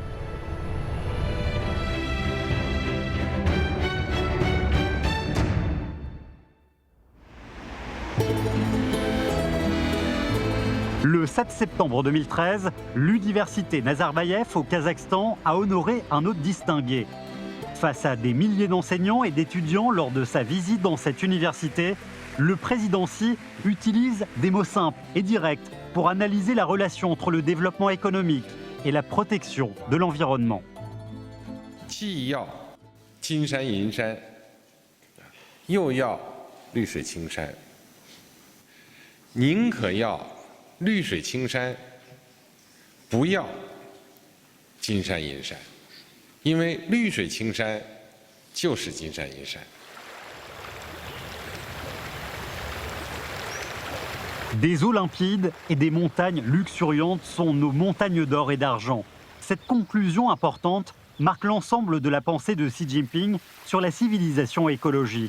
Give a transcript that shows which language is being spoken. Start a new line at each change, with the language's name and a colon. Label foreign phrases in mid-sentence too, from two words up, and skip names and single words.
French: Le 7 septembre 2013, l'université Nazarbayev au Kazakhstan a honoré un hôte distingué. Face à des milliers d'enseignants et d'étudiants lors de sa visite dans cette université, le président Xi utilise des mots simples et directs pour analyser la relation entre le développement économique et la protection de l'environnement.
Chinese: 既要金山银山，又要绿水青山。宁可要绿水青山，不要金山银山，因为绿水青山就是金山银山。
French: Des eaux limpides et des montagnes luxuriantes sont nos montagnes d'or et d'argent. Cette conclusion importante marque l'ensemble de la pensée de Xi Jinping sur la civilisation écologique.